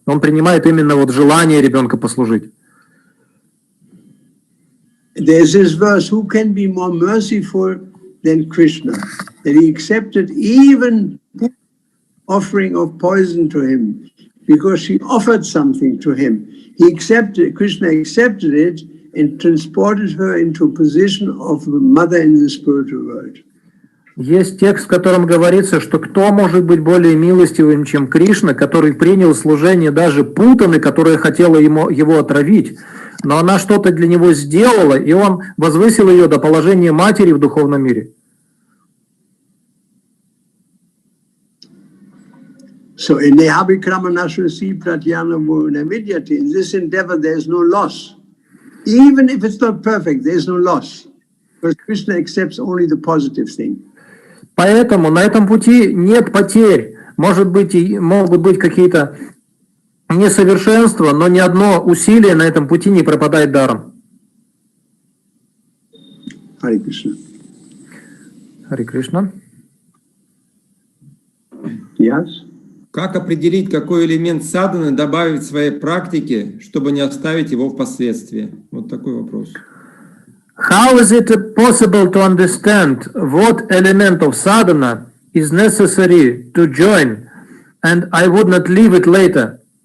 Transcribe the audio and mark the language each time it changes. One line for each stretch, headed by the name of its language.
Russian: Он принимает именно желание ребенка послужить.
English: There's this verse, who can be more merciful than Krishna? That he accepted even offering of poison to him, because she offered something to him. Krishna accepted it and transported her into a position of a mother in the spiritual world.
Russian: Есть текст, в котором говорится, что кто может быть более милостивым, чем Кришна, который принял служение даже Путаны, которая хотела его отравить, но она что-то для него сделала, и он возвысил ее до положения матери в духовном мире.
English: So in the
Sanskrit: Abhikramanashvasi Pratyanamo Navidyati,
English: in this endeavor there is no loss. Even if it's not perfect, there is no loss. Because Krishna accepts only the positive thing.
Russian: Поэтому на этом пути нет потерь. Может быть, могут быть какие-то несовершенства, но ни одно усилие на этом пути не пропадает даром.
English: Hare Krishna.
Russian: Харе Кришна.
English: Yes?
Russian: Как определить, какой элемент садханы добавить в своей практике, чтобы не оставить его впоследствии? Вот такой вопрос.
English: How is it possible to understand what element of sadhana is necessary to join, and I would not leave it later?